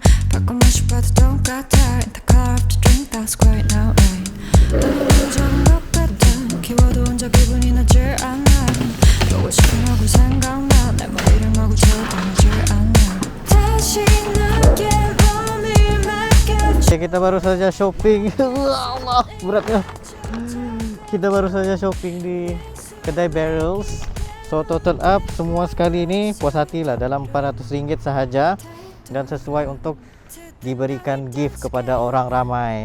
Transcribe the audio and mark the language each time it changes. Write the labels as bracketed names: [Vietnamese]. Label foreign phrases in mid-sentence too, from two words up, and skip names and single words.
[Korean] 바꿔 마시 봐도 똑같아. [English] The color of the drink that's quiet now. [Korean] 너무 좋은 것 같아. 키워도 혼자 기분이 나질 않아. 보고 싶은 얼굴 생각나. 내 머리를 마구 채워다니질 않아. 다시 내게 몸을 맡겨줘. [Malay] Kita baru saja shopping. Allah, beratnya. Kita baru saja shopping di kedai Beryls. So [English] total up [Malay] semua sekali ni puas hati lah, dalam RM400 sahaja, dan sesuai untuk diberikan gift kepada orang ramai.